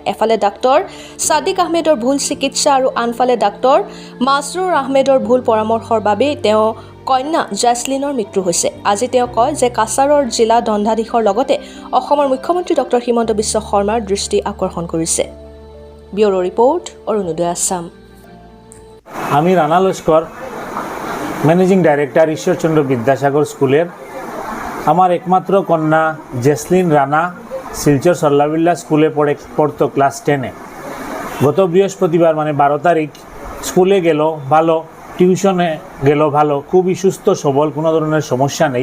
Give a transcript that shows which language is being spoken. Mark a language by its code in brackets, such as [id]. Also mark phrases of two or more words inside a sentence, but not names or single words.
[as] এফালে ডাক্তৰ সাদিক আহমেদৰ ভুল চিকিৎসা আৰু আনফালে ডাক্তৰ মাছৰুৰ আহমেদৰ ভুল পৰামৰ্শৰ বাবেই তেওঁ কন্যা জেছলিনৰ মৃত্যু হৈছে। আজি তেওঁ কয় যে কাছাৰৰ জিলা দণ্ডাধীশৰ লগতে অসমৰ মুখ্যমন্ত্ৰী ডক্টৰ হিমন্ত বিশ্ব শৰ্মাৰ দৃষ্টি আকৰ্ষণ কৰিছে। [en] bureau report, [as] অৰুণোদয় আসাম। [bn] আমি রানা লস্কর, [en] managing director, [bn] ঈশ্বরচন্দ্র বিদ্যাসাগর স্কুলের আমার একমাত্র কন্যা জেসলিন রানা শিলচর সল্লাবিল্লা স্কুলে পড়তো ক্লাস 10-এ। গত বৃহস্পতিবার মানে 12 তারিখ স্কুলে গেল ভালো, টিউশনে গেল ভালো, খুবই সুস্থ সবল, কোনো ধরনের সমস্যা নেই।